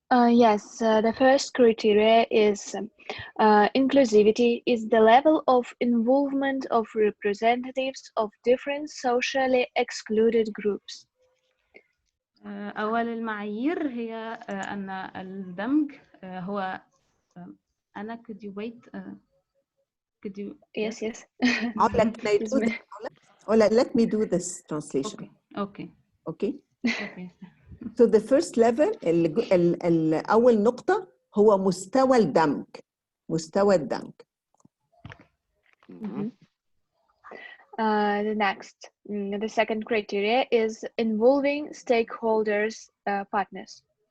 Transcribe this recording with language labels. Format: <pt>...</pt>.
<en>Yes, the first criteria is inclusivity is the level of involvement of representatives of different socially excluded groups.</en> <ar>أول المعايير هي أن الدمج هو أنا</ar> <en>could you wait could you Yes. Ola, can I do this? Ola, let me do this translation. Okay. Okay. So the first level</en> <ar>أول نقطة هو مستوى الدمج. مستوى الدمج.</ar> <en>The next, the second criteria is involving stakeholders, partners.</en>